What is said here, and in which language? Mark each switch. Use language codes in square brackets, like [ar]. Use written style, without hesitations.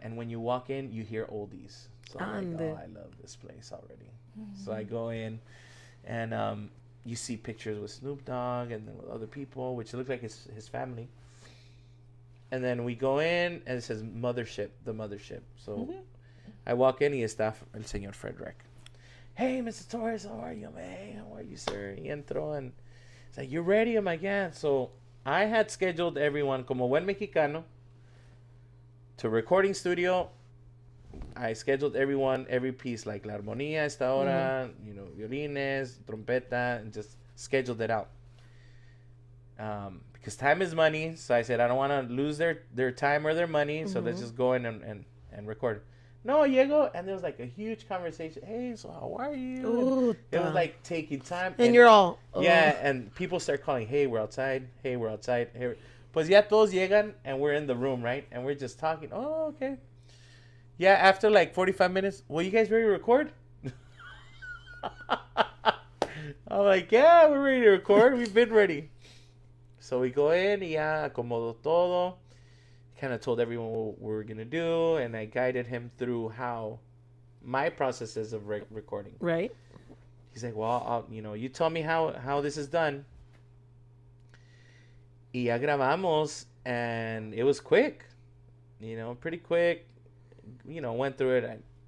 [en] And when you walk in, you hear oldies. So I'm like, oh, I love this place already. So I go in and you see pictures with Snoop Dogg and then with other people, which look like his family. And then we go in and it says Mothership, the Mothership. So I walk in [es] y está el señor Frederick. [en] Hey, Mr. Torres, how are you, man? How are you, sir? [es] Y entró [en] and it's like, you ready? I'm like, yeah. So I had scheduled everyone [es] como buen mexicano [en] to recording studio. I scheduled everyone, every piece, like [es] la armonía, esta hora, violines, trompeta, [en] and just scheduled it out. Because time is money. So I said, I don't want to lose their time or their money. So let's just go in and record. [es] No, llego. [en] And there was like a huge conversation. Hey, so how are you? It was like taking time. And you're all. Yeah, and people start calling, hey, we're outside. Hey, we're outside. Hey, [es] pues ya todos llegan [en] and we're in the room, right? And we're just talking. Oh, okay. Yeah, after like 45 minutes, well, you guys ready to record? I'm like, yeah, we're ready to record. We've been ready. So we go in, [es] y ya acomodo todo. [en] Kind of told everyone what we were going to do. And I guided him through how my processes of recording. Right. He's like, well, you tell me how this is done. [es] Y ya grabamos. [en] And it was quick. Pretty quick. Went through it.